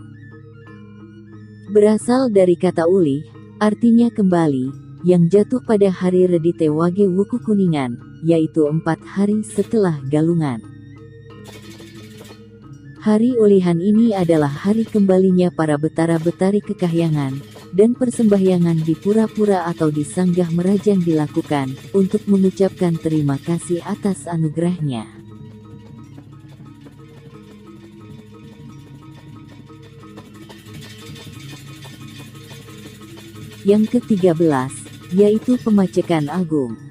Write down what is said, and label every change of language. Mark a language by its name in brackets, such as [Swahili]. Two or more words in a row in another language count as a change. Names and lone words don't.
[Indonesian] Berasal dari kata ulih, artinya kembali, yang jatuh pada hari Redite Wage Wuku Kuningan, yaitu 4 hari setelah Galungan. Hari Ulihan ini adalah hari kembalinya para betara-betari ke kahyangan, dan persembahyangan di pura-pura atau di sanggah merajan dilakukan, untuk mengucapkan terima kasih atas anugerahnya. Yang ke-13, yaitu Pemacekan Agung.